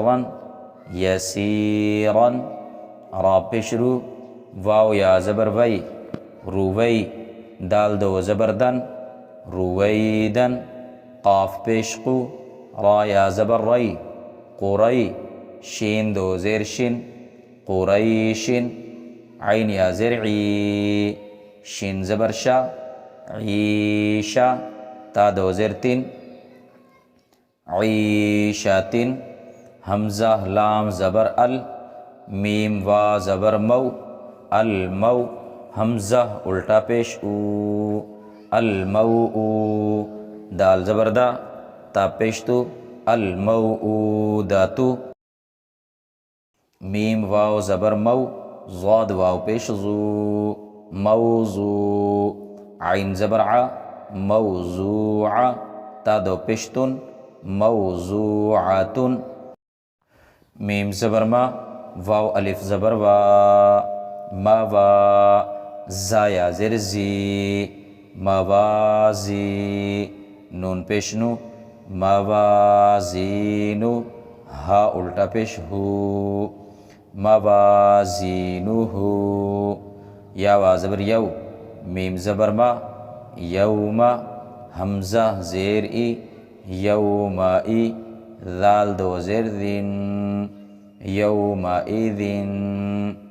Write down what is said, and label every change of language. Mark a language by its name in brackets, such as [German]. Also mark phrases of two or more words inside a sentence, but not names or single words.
[Urdu] رن یسیرن را پیش رو واو یا زبر وی روی دال دو زبر دن رویدن قاف پیش قو را یا زبر ری قری شین دو زیر شین قریشن عین یا زیر عی شین زبر شا عیشا تا دو زیر تین عیشاتن همزه لام زبر ال میم وا زبر مو المو همزه الٹا پیش او المو دال زبر دا تا پیش تو الموءوداتو میم واو زبر مو ضاد واو پیش زو موضوع عین زبر ع موضوع تا دو پیشتن موضوعتن میم زبر ما واو الف زبر وا ما وا زایا زر زی موازی نون پیشنو موازینو ها الٹا پیش ہو موازینو یا وا زبر یو میم زبر ما یوم حمزہ زیر ای یوم ذال دو زیر ذن یوم ایذن